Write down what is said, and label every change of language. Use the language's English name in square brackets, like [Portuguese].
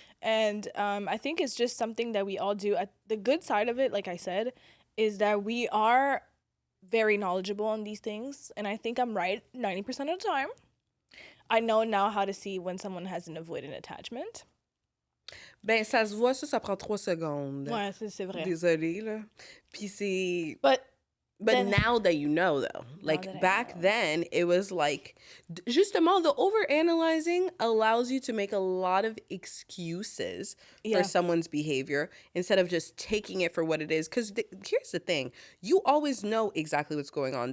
[English] And I think it's just something that we all do. The good side of it, like I said, is that we are very knowledgeable on these things, and I think I'm right 90% of the time. I know now how to see when someone has an avoidant attachment. [French] Ben, ça se voit, ça prend 3 secondes. Ouais, c'est vrai. Désolée, là. Puis c'est... [English] But then, now that you know, though, like back then, it was like, justement, the overanalyzing allows you to make a lot of excuses for someone's behavior instead of just taking it for what it is. Because here's the thing, you always know exactly what's going on.